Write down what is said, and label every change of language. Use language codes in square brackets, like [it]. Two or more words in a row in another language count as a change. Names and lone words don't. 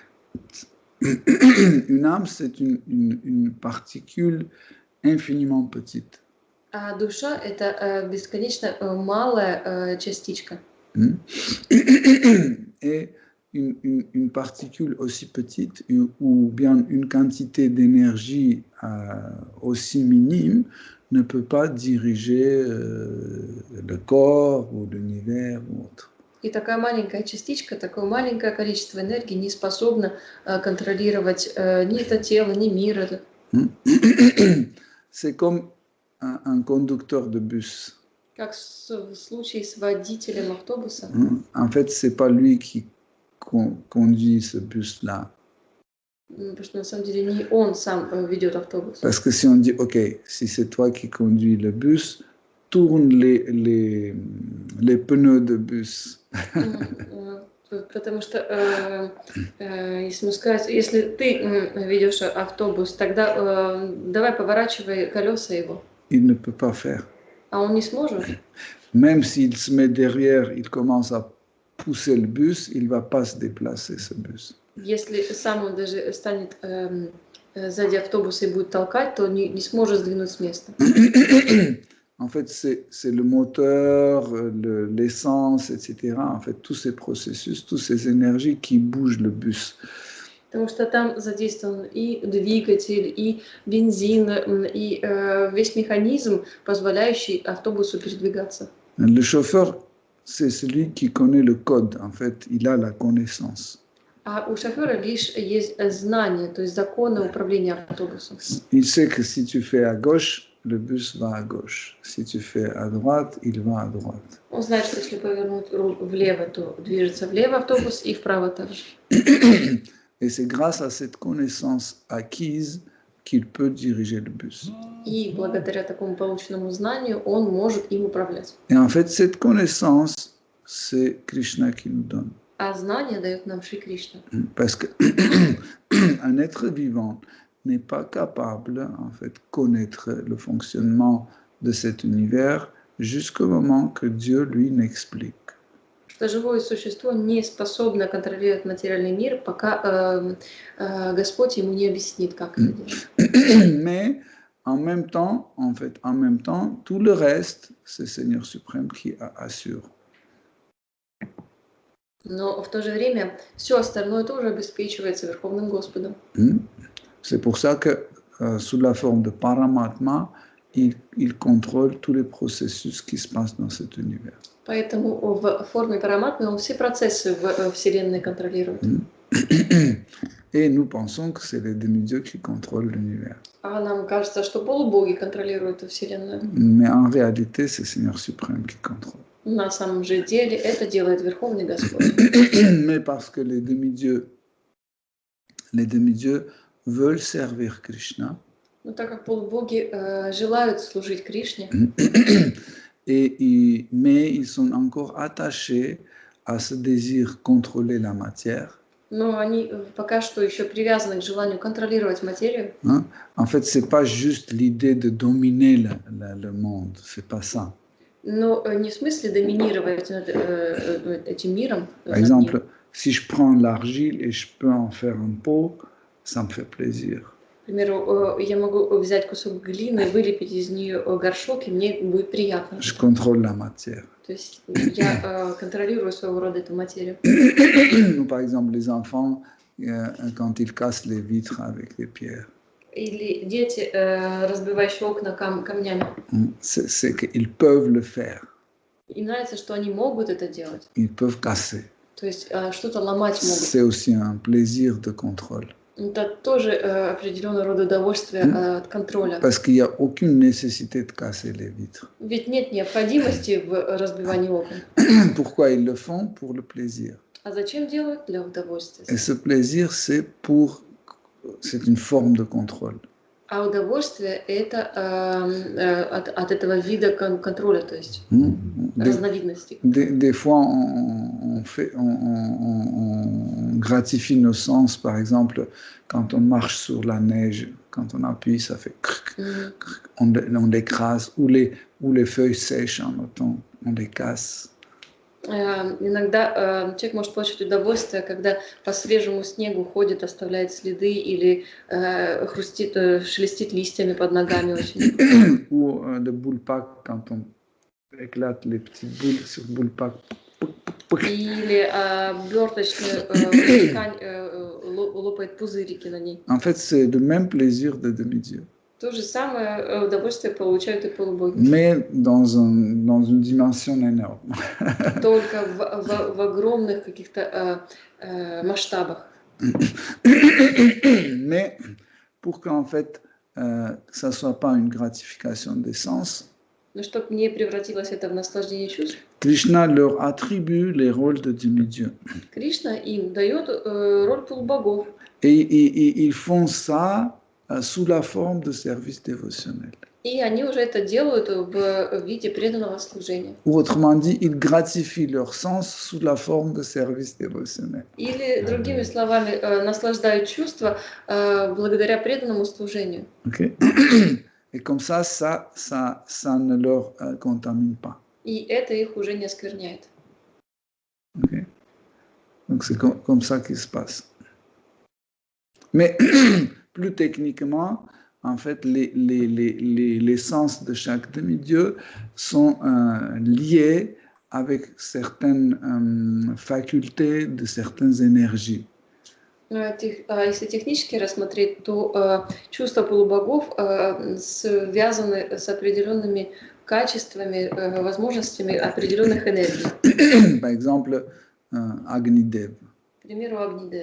[fr] Une âme, c'est une particule infiniment petite. [ru] А душа — это бесконечно малая частичка. [fr] Et une particule aussi petite, ou bien une quantité d'énergie aussi minime, ne peut pas diriger le corps ou l'univers ou autre. [ru] И такая маленькая частичка, такое маленькое количество энергии не способно контролировать ни это тело, ни мир этот. [fr] C'est comme un conducteur de bus. [ru] Как в случае с водителем автобуса. [fr] En fait, c'est pas lui qui conduit ce bus-là. [ru] Потому что на самом деле не он сам ведет автобус. [fr] Parce que si on dit, OK, si c'est toi qui conduis le bus, tourne les pneus de bus. [ru] Потому что, если мы сказать, если ты ведешь автобус, тогда давай поворачивай колеса его. [fr] Il ne peut pas faire. [ru] А он не сможет. [fr] Même s'il se met derrière, il commence à pousser le bus, il ne va pas se déplacer, ce bus. [ru] Если сам он даже станет сзади автобуса и будет толкать, то не сможет сдвинуть с места. [fr] En fait, c'est le moteur, l'essence, etc. En fait, tous ces processus, toutes ces énergies qui bougent le bus. [ru] Потому что там задействован и двигатель, и бензин, и весь механизм, позволяющий автобусу передвигаться. [fr] Le chauffeur, c'est celui qui connaît le code. En fait, il a la connaissance. [ru] А у шофера лишь есть знание, то есть законы управления автобусом. [fr] Il sait que si tu fais à gauche, le bus va à gauche. Si tu fais à droite, il va à droite. [ru] Он знает, что если повернуть руль влево, то движется влево автобус, и вправо также. [fr] Et c'est grâce à cette connaissance acquise qu'il peut diriger le bus. [ru] И благодаря такому полученному знанию он может им управлять. [fr] Et en fait, cette connaissance, c'est Krishna qui nous donne. [ru] А знание дает нам Шри Кришна. [fr] Parce que un être vivant n'est pas capable, en fait, de connaître le fonctionnement de cet univers jusqu'au moment que Dieu lui n'explique. [ru] Что живое существо не способно контролировать материальный мир, пока Господь ему не объяснит, как это делать. [fr] Mais en même temps, tout le reste, c'est Seigneur suprême qui assure. [ru] Но в то же время все остальное тоже обеспечивается Верховным Господом. [fr] C'est pour ça que sous la forme de Paramatma, il contrôle tous les processus qui se passent dans cet univers. [ru] Поэтому в форме параматмы он все процессы в Вселенной контролирует. [fr] Et nous pensons que c'est les demi-dieux qui contrôlent l'univers. [ru] А нам кажется, что полубоги контролируют Вселенную. [fr] Mais en réalité, c'est le Seigneur suprême qui contrôle. [ru] На самом же деле это делает Верховный Господь. [fr] Mais parce que les demi-dieux veulent servir Krishna, [ru] Но так как полубоги желают служить Кришне, [fr] mais ils sont encore attachés à ce désir contrôler la matière. [ru] но они пока что еще привязаны к желанию контролировать материю. [fr] Hein? En fait, c'est pas juste l'idée de dominer le monde, c'est pas ça. [ru] Но не в смысле доминировать над этим миром. [fr] Par exemple, si je prends l'argile et je peux en faire un pot, ça me fait plaisir. [ru] К примеру, я могу взять кусок глины, вылепить из нее горшок, и мне будет приятно. [fr] Je contrôle la matière. [ru] То есть я контролирую своего рода эту материю. [fr] Par exemple, les enfants, quand ils cassent les vitres avec des pierres, [ru] Или дети, разбивающие окна камнями. [fr] c'est qu'ils peuvent le faire. [ru] Им нравится, что они могут это делать. [fr] Ils peuvent casser. [ru] То есть что-то ломать могут. [fr] C'est aussi un plaisir de contrôle. [ru] Это тоже определенный род удовольствия от контроля. [fr] Parce qu'il n'y a aucune nécessité de casser les vitres. [ru] Ведь нет необходимости в разбивании окон. [fr] Pourquoi ils le font? Pour le plaisir. [ru] А зачем делают? Для удовольствия. [fr] Et ce plaisir, c'est une forme de contrôle. [ru] А удовольствие это от этого вида контроля, то есть разновидности. [fr] Des fois, on gratifie nos sens, par exemple, quand on marche sur la neige, quand on appuie, ça fait cric, cric, on l'écrase, ou les feuilles sèches en automne, on les casse. [ru] Иногда человек может получить удовольствие, когда по свежему снегу ходит, оставляет следы или хрустит, шелестит листьями под ногами очень. [fr] Ou le boule-pack, quand on éclate les petites boules sur boule-pack. [ru] Или оберточную ткань лопает пузырики на ней. [fr] En fait, c'est le même plaisir de demi-dieu. [ru] То же самое удовольствие получают и полубоги. [fr] Mais dans une dimension énorme. [ru] Только в огромных каких-то масштабах. [fr] Mais pour qu'en fait, ça ne soit pas une gratification des sens, [ru] Но чтобы не превратилось это в наслаждение чувств, [fr] Krishna leur attribue les rôles de demi-dieu. [ru] Кришна им дает роль полубогов. [fr] Et ils font ça sous la forme de service dévotionnel. [ru] И они уже это делают в виде преданного служения. [fr] Ou autrement dit, ils gratifient leur sens sous la forme de service dévotionnel. [ru] Или, другими словами, наслаждают чувства благодаря преданному служению. [fr] Okay? Et comme ça ne leur contamine pas. [ru] И это их уже не оскверняет. [fr] Okay? Donc c'est comme ça qu'il se passe. Mais plus techniquement, en fait, les sens de chaque demi-dieu sont liés avec certaines facultés de certaines énergies. [ru] Если технически рассмотреть, то чувства полубогов связаны с определенными качествами, возможностями определенных энергий. [fr] Par exemple, Agnidev. [ru] К примеру, Агнидев.